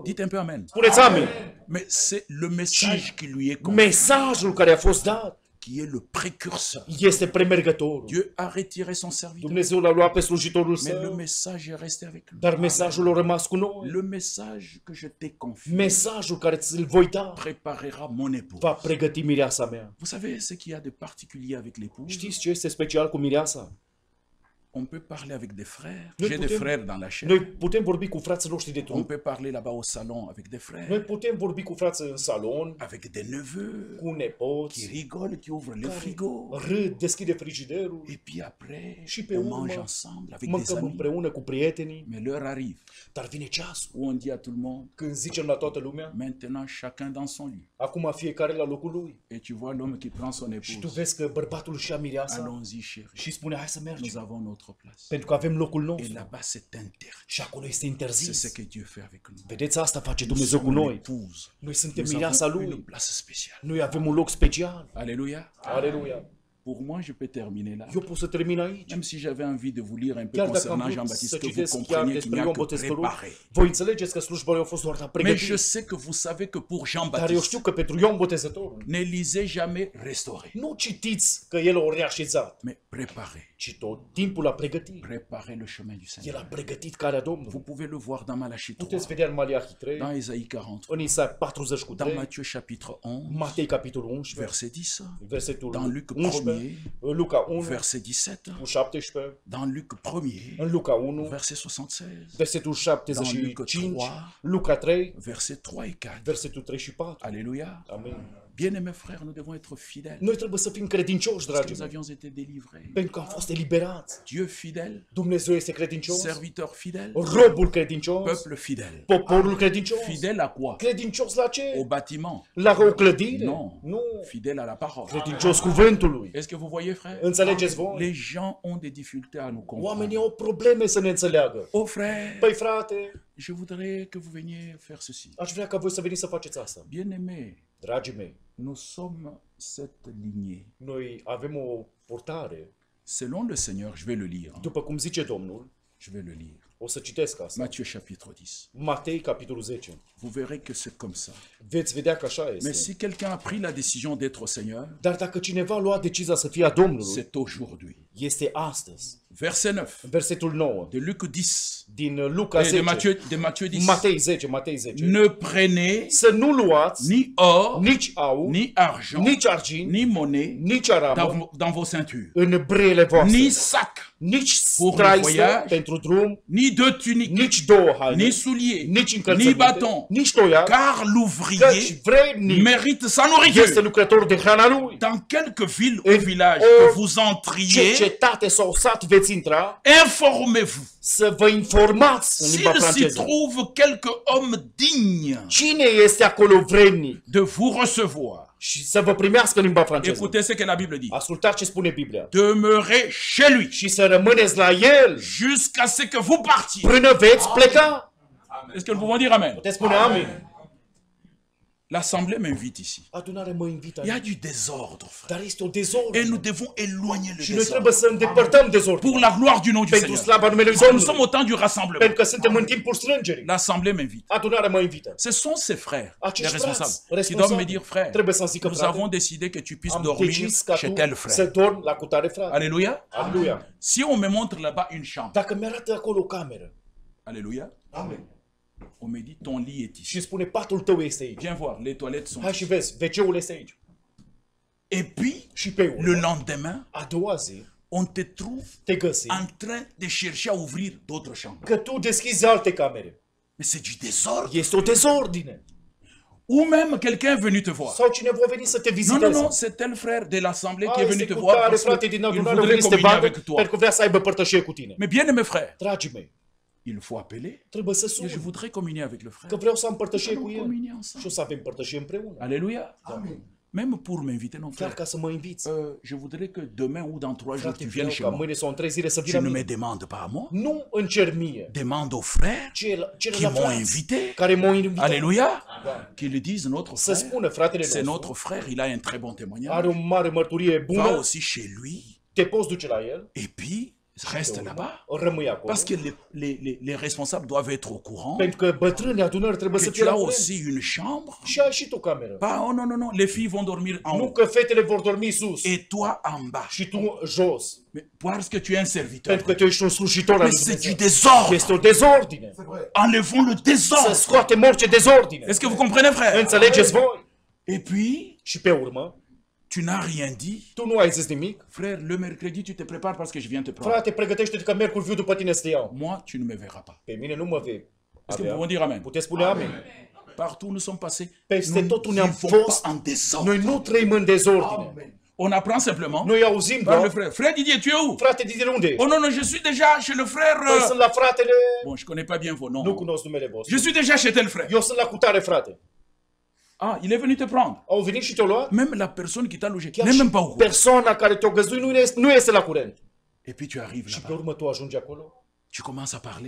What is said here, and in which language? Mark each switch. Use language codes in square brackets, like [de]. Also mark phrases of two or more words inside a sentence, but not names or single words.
[fr] Dites un peu Amen. [ro] Spuneți amin. [fr] Mais c'est le message qui lui est confié, [ro] Mesajul care a fost dat, [fr] qui est le précurseur. [ro] Este premergătorul. [fr] Dieu a retiré son serviteur, [ro] Dumnezeu l-a luat pe slujitorul [fr] mais le [ro] său, [fr] message est resté avec lui. [ro] dar mesajul a rămas cu noi. [fr] Le message que je t'ai confié [ro] Mesajul care ți-l voi da [fr] préparera mon épouse. [ro] va pregăti mireasa mea. [fr] Vous savez ce qu'il y a de particulier avec l'épouse? [ro] Știți ce este special cu mireasa? [fr] On peut parler avec des frères. Nous J'ai des pouvons- frères dans la chair. [ro] Noi putem vorbi cu frații noștri de [fr] On [ro] trup, [fr] peut parler là-bas au salon avec des [ro] noi [fr] frères, [ro] putem vorbi cu frații în salon, [fr] avec des neveux [ro] cu [fr] qui [ro] nepoți, [fr] rigolent, qui ouvrent le [ro] care [fr] frigo. [ro] râd, deschide frigiderul, [fr] Et puis après, [ro] Și pe [fr] on [ro] urmă, [fr] mange ensemble avec des [ro] mâncăm [fr] amis. [ro] împreună cu prietenii, [fr] Mais l'heure arrive [ro] dar vine ceasul [fr] où on dit à tout le monde, [ro] când zicem la toată lumea, [fr] maintenant chacun dans son lit. [ro] acum fiecare la locul lui. [fr] Et tu vois l'homme qui prend son [ro] Și tu [fr] épouse. [ro] vezi că bărbatul își ia mireasa [fr] Allons-y chérie, [ro] și spune, hai să [fr] nous [ro] mergem, [fr] avons notre place. [ro] pentru că avem locul [fr] Et [ro] nostru. [fr] là-bas c'est interdit. [ro] Și acolo este [fr] C'est ce [ro] interzis. [fr] que Dieu fait avec nous. [ro] Vedeți, asta face [fr] Nous [ro] Dumnezeu cu [fr] sommes [ro] noi. [fr] l'épouse. [ro] Noi suntem [fr] Nous [ro] mireasa [fr] avons une [ro] lui. [fr] place spéciale. [ro] Noi avem un loc special. [fr] Alléluia. [ro] Aleluia. [fr] Pour moi, je peux terminer là. [ro] Eu pot să termin aici. [fr] Même si j'avais envie de vous lire un peu [ro] Chiar dacă am [fr] concernant [ro] vrut [fr] Jean-Baptiste, [ro] să [fr] que vous [ro] citesc chiar [fr] compreniez qu'il [ro] despre [fr] n'y a [ro] Ioan [fr] que [ro] Botezătorul, [fr] préparé. [ro] voi înțelegeți că slujba lui a fost doar [fr] Mais je [ro] pregătită. [fr] sais que vous savez que pour [ro] Dar eu [fr] Jean-Baptiste, [ro] știu că pentru Ioan Botezătorul, [fr] ne lisez jamais restaurer, [ro] nu citiți că el o reașezat, [fr] mais préparer. [ro] ci tot timpul a pregătit. [fr] Préparer le chemin du [ro] El [fr] Seigneur. [ro] a pregătit calea [fr] Vous [ro] Domnului. [fr] pouvez le voir dans Malachie 3, [ro] Puteți vedea în Maliahi 3, [fr] dans Isaïe 40, [ro] în Isaia 40 cu [fr] dans [ro] 3, [fr] Matthieu chapitre 11, [ro] Matei capitolul 11, [fr] verset 10, [ro] versetul [fr] dans Luc [ro] 11, [fr] 1, [ro] Luca 1, [fr] verset 17, [ro] cu 17, [fr] dans Luc 1, [ro] în Luca 1, [fr] verset 76, [ro] versetul [fr] Dans [ro] 75, [fr] Luc 3, [ro] Luca 3, [fr] verset 3 et 4. [ro] versetul 3 și 4. [fr] Alléluia. [ro] Amin. [fr] Bien-aimés frères, nous devons être fidèles. [ro] Noi trebuie să fim credincioși, [fr] Parce que [ro] dragii [fr] nous [ro] mei, [fr] avions été délivrés. [ro] pentru că am fost eliberați. [fr] Dieu fidèle, [ro] Dumnezeu este credincios, [fr] serviteur fidèle, [ro] robul credincios, [fr] peuple fidèle. [ro] poporul credincios. [fr] Fidèle à quoi? [ro] Credincios la [fr] Au [ro] ce? [fr] bâtiment? [ro] La o clădire? [fr] Non. [ro] Nu. [fr] Fidèle à la parole. [ro] Credincios cuvântului. [fr] Est-ce que vous voyez, frère? [ro] Înțelegeți voi? [fr] Les gens ont des difficultés à nous [ro] Oamenii [fr] comprendre. [ro] au probleme să ne înțeleagă. [fr] Oh frère, [ro] Păi frate, [fr] je voudrais que vous veniez faire ceci. [ro] aș vrea ca voi să veniți să faceți asta. [fr] Bien-aimés, [ro] Dragii mei, [fr] nous sommes cette lignée. [ro] noi avem o purtare, [fr] Selon le Seigneur, je vais le lire. [ro] după cum zice Domnul, [fr] Je vais le lire. [ro] o să citesc asta. [fr] Matthieu chapitre 10. [ro] Matei, capitolul 10. [fr] Vous verrez que c'est comme ça. [ro] Veți vedea că așa [fr] Mais [ro] este. [fr] si quelqu'un a pris la décision d'être au Seigneur, [ro] Dar dacă cineva a luat decizia să fie a Domnului, [fr] c'est aujourd'hui. [ro] este astăzi. [fr] Verset 9 [ro] Versetul 9 [fr] de Luc 10 [ro] din Luca [fr] et de [ro] 10. [fr] Matthieu 10. [ro] Matei 10, Matei 10. [fr] Ne prenez [ro] Să nu luați [fr] ni or, [ro] nici aur, [fr] ni argent, [ro] nici argint, [fr] ni monnaie [ro] nici aramă [fr] dans vos ceintures, [ro] în breile voastre, [fr] ni sac, [ro] nici [fr] pour le [ro] straisă [fr] voyage, [ro] pentru drum, [fr] ni deux tuniques, [ro] nici două haine, [fr] ni souliers, [ro] nici [fr] ni [ro] încălțăminte, [fr] bâton, [ro] nici toiac, [fr] car [ro] căci [fr] l'ouvrier [ro] vrednic [fr] mérite sa [ro] este [fr] nourriture. [ro] lucrător de hrana lui. [fr] Dans quelque ville Et ou village oh, que vous [ro] Ce [fr] entriez, [ro] cetate sau sat veți intra, [fr] informez-vous [ro] să vă informați în limba [fr] s'il s'y [ro] franceză. [fr] trouve quelque homme digne [ro] Cine este acolo vrednic [fr] de vous recevoir. [ro] și să vă primească în limba franceză. [fr] Écoutez ce que la Bible dit. [ro] Ascultați ce spune Biblia. [fr] Demeurez chez lui [ro] Și să rămâneți la el [fr] jusqu'à ce que vous partiez. [ro] până veți pleca. [fr] Est-ce que nous pouvons dire Amen? [ro] Puteți spune amin. [fr] L'Assemblée m'invite ici. [ro] Adunarea mă invită [fr] Il y a [ro] aici. [fr] du désordre, frère. [ro] Dar este o [fr] Et [ro] dezordine. [fr] nous devons éloigner le [ro] Și noi [fr] désordre [ro] trebuie să îndepărtăm dezordine. [fr] pour la gloire du nom du [ro] Pentru [fr] Seigneur. [ro] slava numelui [fr] Parce que nous sommes [ro] Domnului. [fr] au temps du rassemblement. [ro] Pentru că suntem în timpul strângerii. [fr] L'Assemblée m'invite. [ro] Adunarea mă invită. [fr] Ce sont ces frères, les [ro] Acești [fr] responsables, [ro] frați [fr] qui doivent me dire, frère, [ro] trebuie să-mi zică, [fr] nous [ro] frate, [fr] avons décidé que tu puisses [ro] am [fr] dormir [ro] decis ca [fr] chez [ro] tu [fr] tel [ro] să [fr] frère. [ro] dormi la cutare frate. [fr] Alléluia. [ro] Aleluia. [fr] Si on me montre là-bas une chambre, [ro] Dacă mi-arată acolo o cameră, [fr] alléluia, [ro] amen, [fr] on me dit ton lit est [ro] și [fr] ici. [ro] spune patul tău este aici. [fr] Viens voir, les toilettes sont [ro] Hai [fr] ici. [ro] și vezi, WC-ul este aici. [fr] Et puis, [ro] Și pe [fr] le [ro] urmă, [fr] lendemain, [ro] a doua zi, [fr] on te trouve [ro] te găsi [fr] en train de chercher à ouvrir d'autres chambres. [ro] că tu deschizi alte camere. [fr] Mais c'est du désordre. [ro] Este o dezordine. [fr] Ou même quelqu'un est venu te voir. [ro] Sau cineva a venit să te [fr] Non, [ro] viziteze. [fr] non, non, c'est tel frère de l'Assemblée qui est venu [ro] este [fr] te [ro] cu [fr] voir [ro] tare [fr] parce [ro] frate din [fr] qu'il [ro] adunare a [fr] voudrait [ro] venit să te [fr] communier [ro] vadă [fr] avec toi. [ro] pentru că vrea să aibă părtășie cu tine. [fr] Mais bien aimé frère, [ro] Dragii mei, [fr] il faut appeler. [ro] trebuie să [fr] Et je [ro] sun. [fr] voudrais communier avec le frère. [ro] Că vreau să am părtășie [fr] Nous [ro] cu [fr] allons [ro] el. [fr] communier [ro] Și [fr] ensemble. [ro] o să avem părtășie împreună. [fr] Alléluia. Même pour m'inviter, non [ro] Chiar [fr] frère. [ro] ca să mă inviți. [fr] Je voudrais que demain ou dans 3 jours, [ro] Frate, [fr] tu [ro] vreau [fr] viennes chez [ro] ca [fr] moi. [ro] mâine sau în 3 zile să vină [fr] Tu ne me [ro] mine. [fr] demandes pas à moi. [ro] Nu în cer mie. [fr] Demande aux frères qui [ro] Celălalt [fr] m'ont [ro] frați [fr] invité. [ro] care m-au invitat. [fr] Alléluia. [ro] Da. [fr] Qui le disent notre [ro] Să [fr] frère. [ro] spună fratele [fr] C'est [ro] nostru, [fr] notre frère, il a un très bon [ro] are [fr] témoignage. [ro] o mare mărturie [fr] Va [ro] bună, [fr] aussi chez lui. [ro] te poți duce la el [fr] Et puis, Reste là-bas. [ro] Rămâi acolo. [fr] Parce que les responsables doivent être au courant [ro] Pentru că bătrânii adunări trebuie [fr] que [ro] să [fr] tu [ro] fie la [fr] as [ro] curent. [fr] aussi une chambre. [ro] Și ai și tu cameră. [fr] Pas, oh non, non, non, les filles vont dormir en [ro] Nu [fr] haut. [ro] că fetele vor dormi sus [fr] Et toi en bas. [ro] și tu jos. [fr] Mais parce que tu es un serviteur. [ro] Pentru că tu ești un slujitor al lui [fr] Mais c'est du [ro] Dumnezeu. [fr] désordre. [ro] Este o dezordine. [fr] Enlevons le [ro] Să [fr] désordre. [ro] scoatem orice dezordine. [fr] Est-ce que vous comprenez, frère? [ro] Înțelegeți voi? [fr] Et puis, [ro] Și pe urmă, [fr] tu n'as rien dit. [ro] tu nu ai zis nimic. [fr] Frère, le mercredi, tu te prépares parce que je viens te prendre. [ro] Frate, pregătește-te că miercuri viu după tine să te iau. [fr] Moi, tu ne me verras pas. [ro] Pe mine nu mă vei [fr] Est-ce que vous [ro] avea. [fr] pouvez dire amen? [ro] Puteți spune amin. [fr] Partout où nous sommes passés, [ro] Peste [fr] nous [ro] tot unde [fr] ne [ro] am [fr] vivons [ro] fost, [fr] pas en désordre. [ro] noi nu trăim în dezordine. [fr] On apprend simplement [ro] Noi auzim [fr] par le [ro] doar, [fr] frère. Frère Didier, tu es où? [ro] frate, Didier, unde ești? [fr] Oh non, non, je suis déjà chez le frère. [ro] Păi sunt la fratele, [fr] Bon, je connais pas bien vos noms. [ro] nu cunosc numele [fr] Je [ro] vostru. [fr] suis déjà chez tel frère. [ro] Eu sunt la cutare, frate. [fr] Ah, il est venu te prendre. [ro] Au venit și te-au luat? [fr] Même la personne qui t'a logé [ro] Chiar [fr] n'est [ro] și [fr] même pas au courant. [ro] persoana care te-a găzduit nu este la curent. [fr] Et puis tu arrives [ro] Și pe [fr] là-bas. [ro] urmă tu ajungi acolo [fr] Tu commences à parler